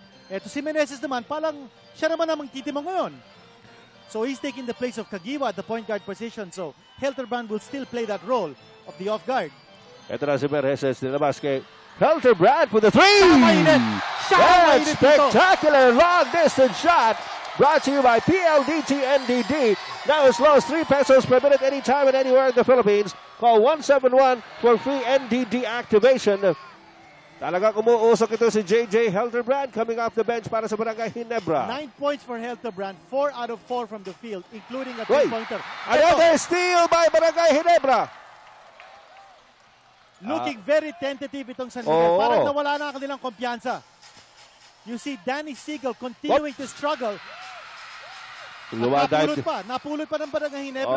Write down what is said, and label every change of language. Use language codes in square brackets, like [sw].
[tl] Ito si Meneses naman, parang siya naman ang magtitimang ngayon. [en] So he's taking the place of Kagiwa at the point guard position. So Helterbrand will still play that role of the off guard. [tl] Ito na si Meneses, nilabas kay Helterbrand [en] for the three! That's spectacular long-distance shot brought to you by PLDT NDD. Now as low as 3 pesos per minute anytime and anywhere in the Philippines. Call 171 for free NDD activation. [tl] Talagang umuusok ito si J.J. [en] Helterbrand coming off the bench [tl] para sa Barangay Ginebra. [en] 9 points for Helterbrand, 4 out of 4 from the field, including a 3-pointer. Another steal by Barangay Ginebra. Looking very tentative itong San Miguel. [tl] Oo. Parang nawala na ang kanilang kumpiyansa. [en] You see Danny Siegel continuing to struggle. [tl] Napulot pa ng Barangay Ginebra.